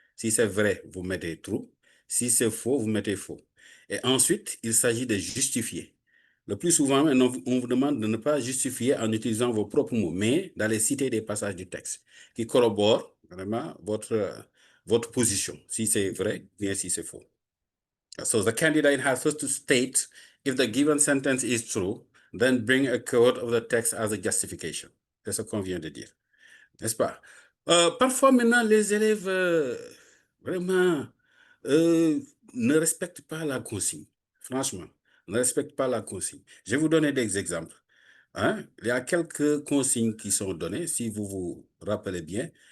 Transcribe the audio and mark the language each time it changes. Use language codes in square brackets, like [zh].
[fr] Si c'est vrai, vous mettez true. Si c'est faux, vous mettez faux. Et ensuite, il s'agit de justifier. Le plus souvent, on vous demande de ne pas justifier en utilisant vos propres mots, mais d'aller citer des passages du texte qui corroborent vraiment votre position, si c'est vrai ou bien si c'est faux. [en] So the candidate has first to state if the given sentence is true, then bring a quote of the text as a justification. [fr] C'est ce qu'on vient de dire, n'est-ce pas? Parfois maintenant, les élèves vraiment ne respectent pas la consigne. Franchement, ne respectent pas la consigne. Je vais vous donner des exemples. Hein? Il y a quelques consignes qui sont données, si vous vous rappelez bien.